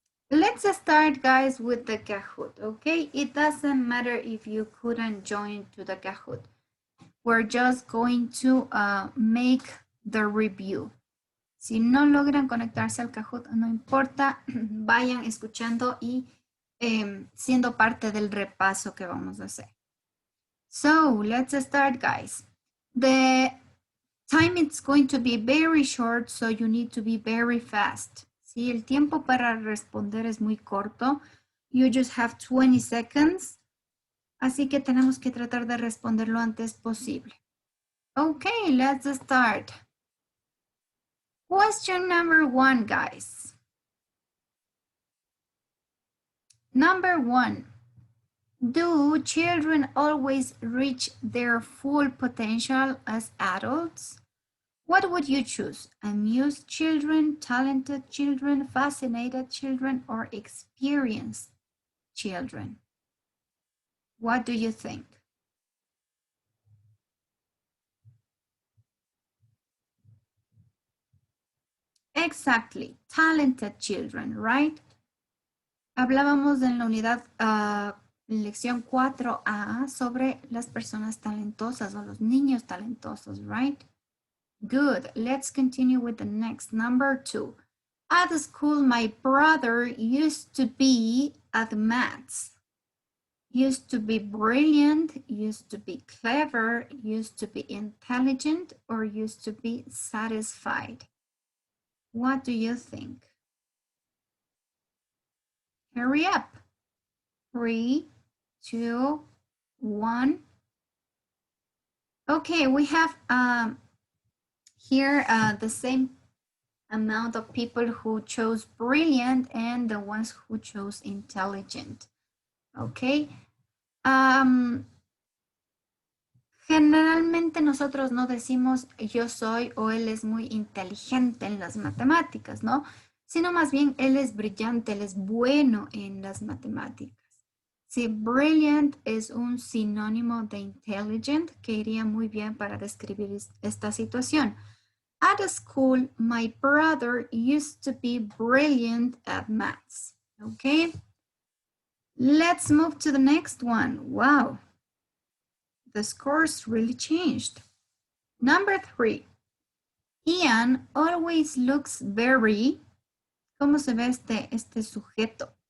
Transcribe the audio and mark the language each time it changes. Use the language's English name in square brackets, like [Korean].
[English] Let's start, guys, with the Kahoot, okay? It doesn't matter if you couldn't join to the Kahoot. We're just going to make the review. [Spanish] Si no logran conectarse al Kahoot, no importa, vayan escuchando y siendo parte del repaso que vamos a hacer. [English] So, let's start, guys. The time is going to be very short, so you need to be very fast. [Spanish] Si el tiempo para responder es muy corto, [English] you just have 20 seconds. [Spanish] Así que tenemos que tratar de responder lo antes posible. [English] Okay, let's start. Question number 1, guys. Number 1, do children always reach their full potential as adults? What would you choose? Amused children, talented children, fascinated children, or experienced children? What do you think? Exactly, talented children, right? [Spanish] Hablábamos en la unidad lección 4A sobre las personas talentosas o los niños talentosos, right? [English] Good. Let's continue with the next, number 2. At school, my brother used to be at maths. Used to be brilliant, used to be clever, used to be intelligent, or used to be satisfied. What do you think? Hurry up. 3, 2, 1. Okay, we have here the same amount of people who chose brilliant and the ones who chose intelligent. Okay. [Spanish] Generalmente nosotros no decimos yo soy o él es muy inteligente en las matemáticas, ¿no? Sino más bien él es brillante, él es bueno en las matemáticas. Sí, brilliant es un sinónimo de intelligent que iría muy bien para describir esta situación. [English] At school, my brother used to be brilliant at maths. Okay, let's move to the next one. Wow, the scores really changed. Number 3, Ian always looks very, [Spanish] ¿cómo se ve este sujeto?